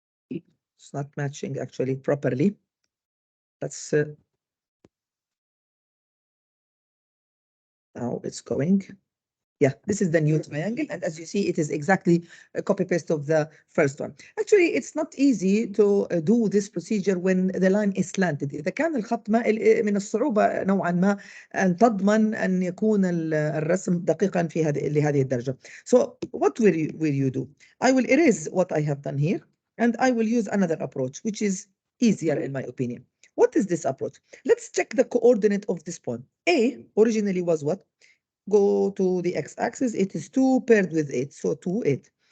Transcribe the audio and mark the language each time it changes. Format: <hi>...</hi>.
<en>It's not matching actually properly. Let's now it's going. Yeah, this is the new triangle, and as you see, it is exactly a copy-paste of the first one. Actually, it's not easy to do this procedure when the line is slanted.</en> <ar>إذا كان الخط مائل من الصعوبة نوعا ما أن تضمن أن يكون الرسم دقيقا في لهذه الدرجة.</ar> <en>So what will you do? I will erase what I have done here, and I will use another approach, which is easier in my opinion. What is this approach? Let's check the coordinate of this point. A originally was what? Go to the x-axis, it is 2 paired with 8, so 2, 8.</en>